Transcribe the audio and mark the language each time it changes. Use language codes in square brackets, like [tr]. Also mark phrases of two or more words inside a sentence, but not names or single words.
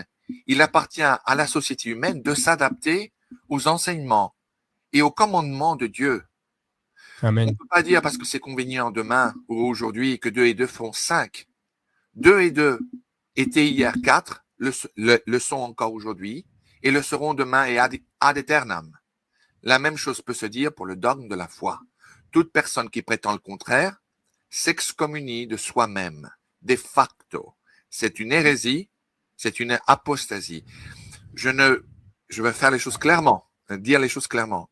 [fr] Il appartient à la société humaine de s'adapter aux enseignements et aux commandements de Dieu. Amen. On ne peut pas dire parce que c'est convenient demain ou aujourd'hui que 2 et 2 font 5. 2 et 2 étaient hier 4, le sont encore aujourd'hui et le seront demain et [la] ad aeternam. [fr] La même chose peut se dire pour le dogme de la foi. Toute personne qui prétend le contraire s'excommunie de soi-même, [la] de facto. [fr] C'est une hérésie, c'est une apostasie. Je vais faire les choses clairement, dire les choses clairement.